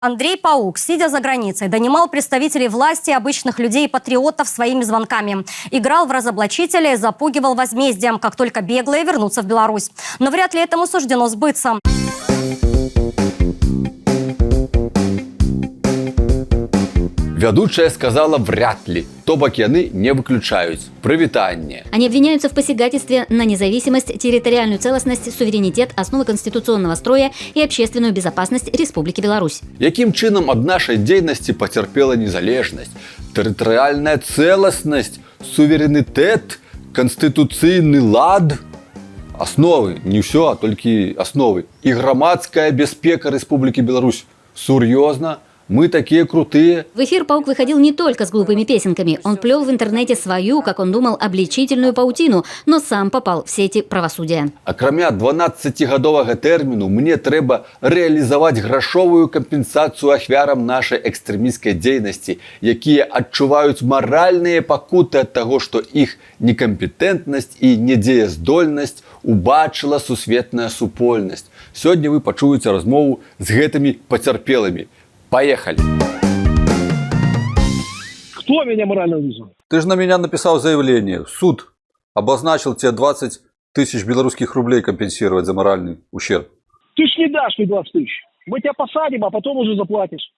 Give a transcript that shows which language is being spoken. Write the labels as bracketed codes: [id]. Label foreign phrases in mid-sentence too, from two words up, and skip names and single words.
[ru] Андрей Паук, сидя за границей, донимал представителей власти, обычных людей и патриотов своими звонками. Играл в разоблачителя и запугивал возмездием, как только беглые вернутся в Беларусь. Но вряд ли этому суждено сбыться. [be] Вядучая сказала [ru] «вряд ли», [be] то бок яны не выключаюць. Прывітанне. [ru] Они обвиняются в посягательстве на независимость, территориальную целостность, суверенитет, основы конституционного строя и общественную безопасность Республики Беларусь. [be] Якім чынам ад нашай дзейнасці пацярпела незалежнасць, тэрытарыяльная цэласнасць, суверэнітэт, канстытуцыйны лад? Асновы, не ўсё, а толькі асновы. І грамадская бяспека Рэспублікі Беларусь. Сур'ёзна? [ru] Мы такие крутые. В эфир Паук выходил не только с глупыми песенками. Он плел в интернете свою, как он думал, обличительную паутину, но сам попал в сети правосудия. [be] Акрамя 12-гадовага тэрміну, мне трэба рэалізаваць грашовую кампенсацыю ахвярам нашай экстрэмісцкай дзейнасці, якія адчуваюць маральныя пакуты ад таго, што іх некампетэнтнасць і недзеяздольнасць убачыла сусветная супольнасць. Сёння вы пачуеце размову з гэтымі пацярпелымі. [ru] Поехали. Кто меня морально вызвал? Ты же на меня написал заявление. Суд обозначил тебе 20 тысяч белорусских рублей компенсировать за моральный ущерб. Ты ж не дашь мне 20 тысяч. Мы тебя посадим, а потом уже заплатишь.